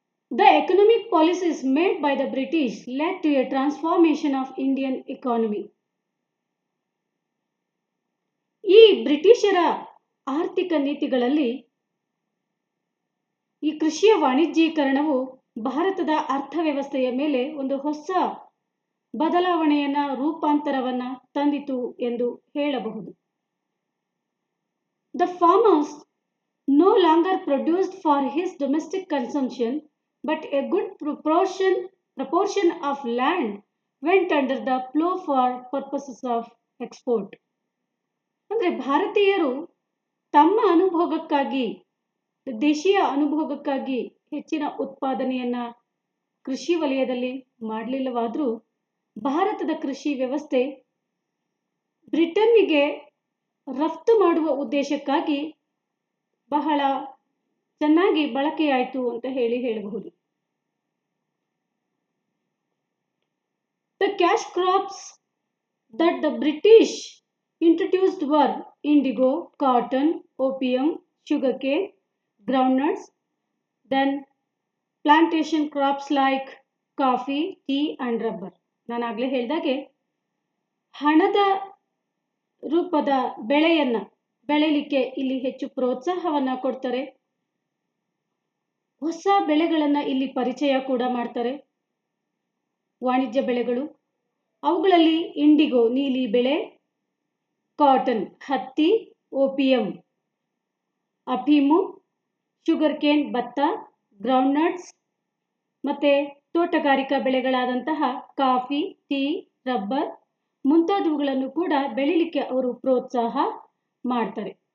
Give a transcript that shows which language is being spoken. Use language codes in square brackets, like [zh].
[en] The economic policies made by the British led to a transformation of Indian economy. [kn] ಈ ಬ್ರಿಟಿಷರ ಆರ್ಥಿಕ ನೀತಿಗಳಲ್ಲಿ ಈ ಕೃಷಿಯ ವಾಣಿಜ್ಯೀಕರಣವು ಭಾರತದ ಅರ್ಥವ್ಯವಸ್ಥೆಯ ಮೇಲೆ ಒಂದು ಹೊಸ ಬದಲಾವಣೆಯನ್ನ ರೂಪಾಂತರವನ್ನ ತಂದಿತು ಎಂದು ಹೇಳಬಹುದು. [en] The farmers no longer produced for his domestic consumption, but a good proportion of land went under the plough for purposes of export. [kn] ಅಂದ್ರೆ ಭಾರತೀಯರು ತಮ್ಮ ಅನುಭೋಗಕ್ಕಾಗಿ, ದೇಶೀಯ ಅನುಭೋಗಕ್ಕಾಗಿ ಹೆಚ್ಚಿನ ಉತ್ಪಾದನೆಯನ್ನ ಕೃಷಿ ವಲಯದಲ್ಲಿ ಮಾಡಲಿಲ್ಲವಾದರೂ ಭಾರತದ ಕೃಷಿ ವ್ಯವಸ್ಥೆ ಬ್ರಿಟನ್ನಿಗೆ ರಫ್ತು ಮಾಡುವ ಉದ್ದೇಶಕ್ಕಾಗಿ ಬಹಳ ಚೆನ್ನಾಗಿ ಬಳಕೆಯಾಯಿತು ಅಂತ ಹೇಳಬಹುದು. [en] The cash crops that the British introduced were indigo, cotton, opium, sugarcane, groundnuts, then plantation crops like coffee, tea and rubber. [kn] ನಾನು ಆಗಲೇ ಹೇಳಿದಾಗೆ ಹಣದ ರೂಪದ ಬೆಳೆಯನ್ನ ಬೆಳೆಯಲಿಕ್ಕೆ ಇಲ್ಲಿ ಹೆಚ್ಚು ಪ್ರೋತ್ಸಾಹವನ್ನ ಕೊಡ್ತಾರೆ. ಹೊಸ ಬೆಳೆಗಳನ್ನ ಇಲ್ಲಿ ಪರಿಚಯ ಕೂಡ ಮಾಡ್ತಾರೆ. ವಾಣಿಜ್ಯ ಬೆಳೆಗಳು, ಅವುಗಳಲ್ಲಿ ಇಂಡಿಗೋ ನೀಲಿ ಬೆಳೆ, ಕಾಟನ್ ಹತ್ತಿ, ಓಪಿಯಂ ಅಫೀಮು, ಶುಗರ್ ಕೇನ್ ಭತ್ತ, ಗ್ರೌಂಡ್ನಟ್ಸ್ ಮತ್ತೆ ತೋಟಗಾರಿಕಾ ಬೆಳೆಗಳಾದಂತಹ ಕಾಫಿ, ಟೀ, ರಬ್ಬರ್ ಮುಂತಾದವುಗಳನ್ನು ಕೂಡ ಬೆಳಿಲಿಕ್ಕೆ ಅವರು ಪ್ರೋತ್ಸಾಹ ಮಾಡ್ತಾರೆ.